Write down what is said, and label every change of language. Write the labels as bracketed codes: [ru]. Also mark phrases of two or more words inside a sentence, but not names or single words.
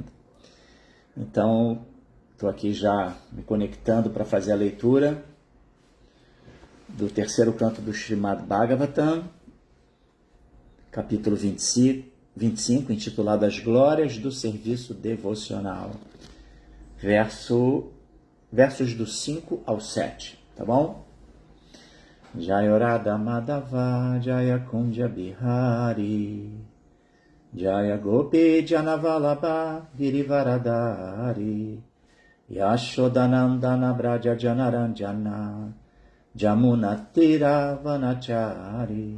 [pt] Então, estou aqui já me conectando para fazer a leitura do terceiro canto do Srimad Bhagavatam, capítulo 25, intitulado As Glórias do Serviço Devocional. Versos do 5 ao 7, tá bom? [sa] जय राधा माधव जय कुञ्ज बिहारी जय गोपी जनवल्लभ गिरिवरधारी यशोदानन्दन व्रज जनरञ्जन यमुना तीर वनचारी.